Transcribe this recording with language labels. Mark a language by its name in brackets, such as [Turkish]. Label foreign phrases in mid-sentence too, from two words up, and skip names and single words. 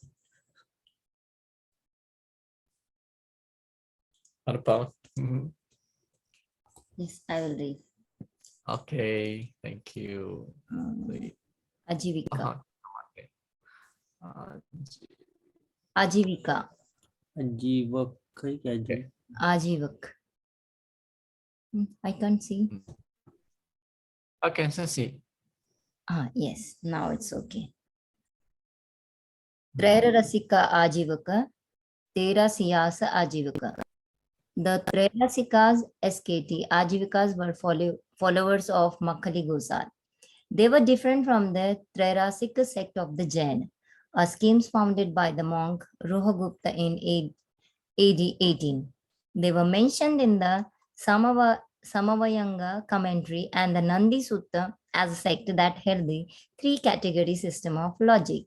[English] Anupam. Yes, I will read. Okay, thank you. Ajivika. Okay. Ajivika. Ajivak. Okay. Ajivak. I can't see. Okay, so see. Yes, now it's okay. Trerasika Ajivaka, Tera Siyasa Ajivaka. The Trerasikas, SKT, Ajivikas were followers of Makkali Gosal. They were different from the Trerasika sect of the Jain, a scheme founded by the monk Ruhagupta in AD 18. They were mentioned in the Samavayanga commentary and the Nandi Sutta as a sect that held the three-category system of logic.